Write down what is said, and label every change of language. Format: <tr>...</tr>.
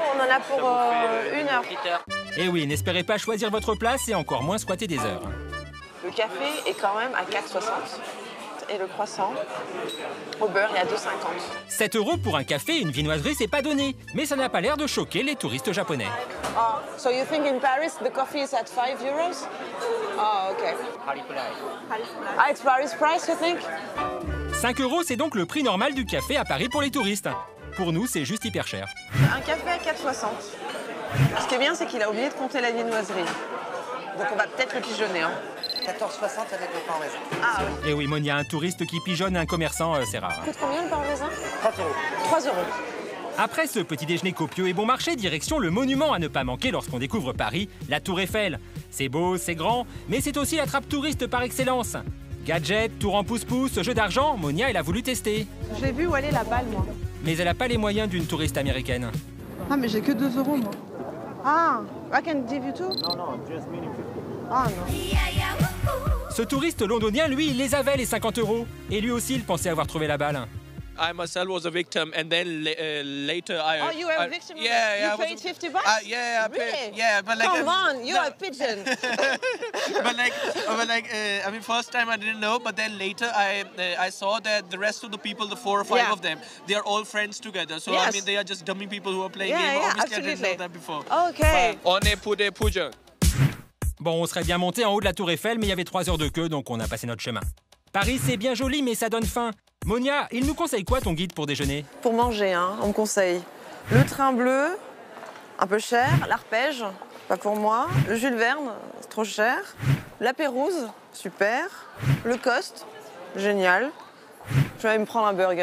<fr>Oh, on en a pour 1 heure. Et oui, n'espérez pas choisir votre place et encore moins squatter des heures. Le café est quand même à 4,60 et le croissant au beurre est à 2,50. 7 € pour un café et une viennoiserie, c'est pas donné. Mais ça n'a pas l'air de choquer les touristes japonais.</fr> <en>Oh, so you think in Paris the coffee is at 5 euros? Oh, okay. Ah, it's Paris price, you think?</en> <fr>5 € c'est donc le prix normal du café à Paris pour les touristes. Pour nous, c'est juste hyper cher. Un café à 4,60. Ce qui est bien, c'est qu'il a oublié de compter la viennoiserie. Donc on va peut-être le pigeonner. Hein. 14,60 avec le pain raisin. Ah oui. Et oui, Monia, un touriste qui pigeonne un commerçant, c'est rare. Coûte combien le pain raisin? 3 €. 3 €. Après ce petit déjeuner copieux et bon marché, direction le monument à ne pas manquer lorsqu'on découvre Paris, la Tour Eiffel. C'est beau, c'est grand, mais c'est aussi l'attrape touriste par excellence. Gadgets, tour en pouce-pouce, jeu d'argent, Monia, elle a voulu tester. J'ai vu où aller la balle, moi. Mais elle n'a pas les moyens d'une touriste américaine. Ah, mais j'ai que 2 €, moi. Ah,</fr> <en>I can give you two? Non, just medium 50.</en> <fr>Ah, non. Ce touriste londonien, lui, il les avait les 50 €. Et lui aussi, il pensait avoir trouvé la balle.</fr> <en>I myself was a victim, and then later I. Oh, you were a victim? Yeah, You paid 50 bucks? Yeah, I paid. Really? Yeah, but like. Come on, you're a pigeon. I mean, first time I didn't know, but then later I saw that the rest of the people, the 4 or 5 of them, they are all friends together. So Yes. I mean, they are just dummy people who are playing Yeah, game. yeah, Obviously, I didn't absolutely. know that before. Okay.</en> <fr>On est pour des pigeons. Bon, on serait bien monté en haut de la Tour Eiffel, mais il y avait 3 heures de queue, donc on a passé notre chemin. Paris, c'est bien joli, mais ça donne faim. Monia, il nous conseille quoi ton guide pour déjeuner? Pour manger, hein, on me conseille le train bleu, un peu cher, l'arpège, pas pour moi, le Jules Verne, c'est trop cher, la Pérouse, super, le Coste, génial. Je vais aller me prendre un burger.</fr>